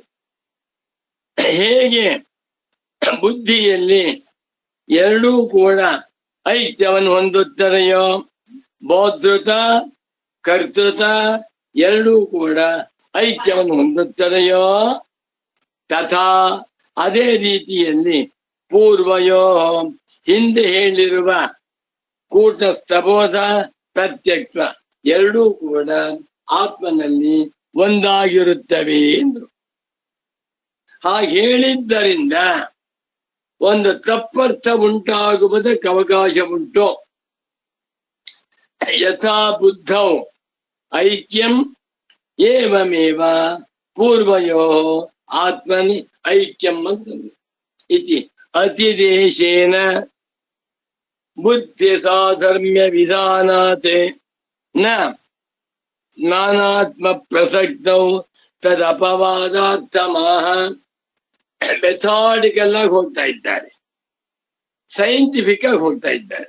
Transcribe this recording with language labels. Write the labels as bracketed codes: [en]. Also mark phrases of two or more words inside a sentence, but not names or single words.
[kn] ಹೇಗೆ ಬುದ್ಧಿಯಲ್ಲಿ ಎರಡೂ ಕೂಡ ಐಕ್ಯವನ್ನು ಹೊಂದುತ್ತದೆಯೋ, ಬೋಧೃತ ಕರ್ತೃತ ಎರಡೂ ಕೂಡ ಐಕ್ಯವನ್ನು ಹೊಂದುತ್ತದೆಯೋ, ತಥಾ ಅದೇ ರೀತಿಯಲ್ಲಿ ಪೂರ್ವಯೋ ಹಿಂದೆ ಹೇಳಿರುವ ಕೂಟಸ್ಥಬೋಧ ಪ್ರತ್ಯಕ್ಷ ಎರಡೂ ಕೂಡ ಆತ್ಮನಲ್ಲಿ ಒಂದಾಗಿರುತ್ತವೆ ಎಂದ್ರು. ಹಾಗೆ ಹೇಳಿದ್ದರಿಂದ ಒಂದು ತಪ್ಪರ್ಥ ಉಂಟಾಗುವುದಕ್ಕೆ ಅವಕಾಶ ಉಂಟು. [sa] ಯಥಾ ಬುದ್ಧೌ ಐಕ್ಯಂ ಏವಮೇವ ಪೂರ್ವಯೋ ಆತ್ಮನಿ ಐಕ್ಯಂ [kn] ಅಂತಂದ್ರು. [sa] ಇತಿ ಅತಿದೇಶೇನ ಬುದ್ಧಿ ಸಾಧರ್ಮ್ಯ ವಿಧಾನಾತ್ ನ ನಾನಾತ್ಮ ಪ್ರಸಕ್ತೌ ತದಪವಾದಾರ್ಥಮಾಹ. [kn] ಮೆಥಾಡಿಕಲ್ ಆಗಿ ಹೋಗ್ತಾ ಇದ್ದಾರೆ, ಸೈಂಟಿಫಿಕ್ ಆಗಿ ಹೋಗ್ತಾ ಇದ್ದಾರೆ.